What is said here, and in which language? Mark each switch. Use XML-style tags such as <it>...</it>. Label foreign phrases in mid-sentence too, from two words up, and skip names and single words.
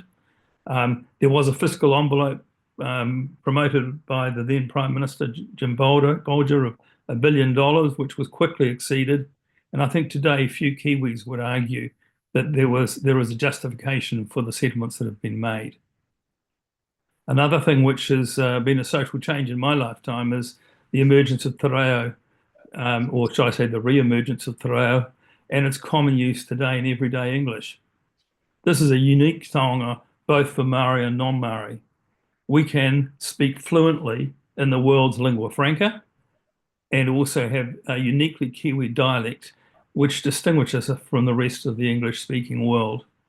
<en>There was a fiscal envelope promoted by the then Prime Minister Jim Bolger of $1 billion, which was quickly exceeded. And I think today few Kiwis would argue that there was a justification for the settlements that have been made. Another thing which has been a social change in my lifetime is the emergence of</en> <mi>te reo,</mi> <en>or should I say the re-emergence of</en> <mi>te reo,</mi> <en>and its common use today in everyday English. This is a unique taonga both for Maori and non-Maori. We can speak fluently in the world's lingua franca and also have a uniquely Kiwi dialect which distinguishes us from the rest of the English-speaking world.</en>